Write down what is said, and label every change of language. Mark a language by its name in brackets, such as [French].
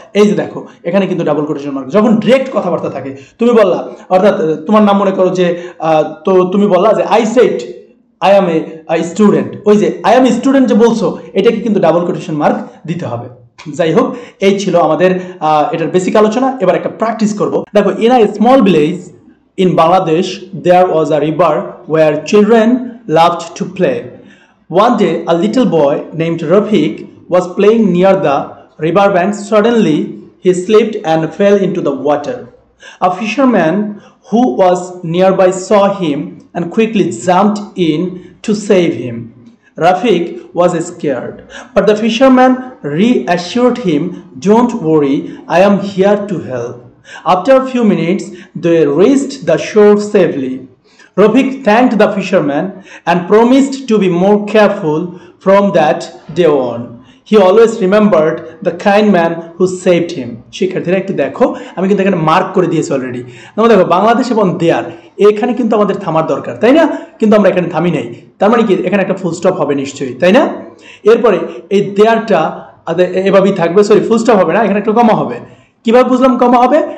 [Bangla] এই যে দেখো এখানে কিন্তু ডাবল কোটেশন মার্ক, যখন ডিরেক্ট কথাবার্তা থাকে। তুমি বললা, অর্থাৎ তোমার নাম মনে করো যে, তো তুমি বললা যে [English] I said I am a student, [Bangla] ওই যে [English] I am a student [Bangla] যে বলছো এটাকে কিন্তু ডাবল কোটেশন মার্ক দিতে হবে। যাই হোক, এই ছিল আমাদের এটার বেসিক আলোচনা। এবার একটা প্র্যাকটিস করব। [English] দেখো, in a small village in Bangladesh there was a river where children loved to play. One day a little boy named Rafiq was playing near the river bank. Suddenly he slipped and fell into the water. A fisherman who was nearby saw him and quickly jumped in to save him. Rafiq was scared, but the fisherman reassured him, "Don't worry, I am here to help." After a few minutes, they reached the shore safely. Rafiq thanked the fisherman and promised to be more careful from that day on. He always remembered the kind man who saved him. [Bangla] শিক্ষার্থীরা একটু দেখো, আমি কিন্তু এখানে mark করে দিয়েছি already. তোমরা দেখো বাংলাদেশ এবং দেয়ার, এখানে কিন্তু আমাদের থামার দরকার, তাই না? কিন্তু আমরা এখানে থামি নাই, তার মানে কি এখানে একটা ফুল স্টপ হবে নিশ্চয়ই, তাই না? এরপরে এই দেয়ারটা এভাবেই থাকবে, সরি ফুল স্টপ হবে না, এখানে একটা কমা হবে। কিভাবে বুঝলাম কমা হবে?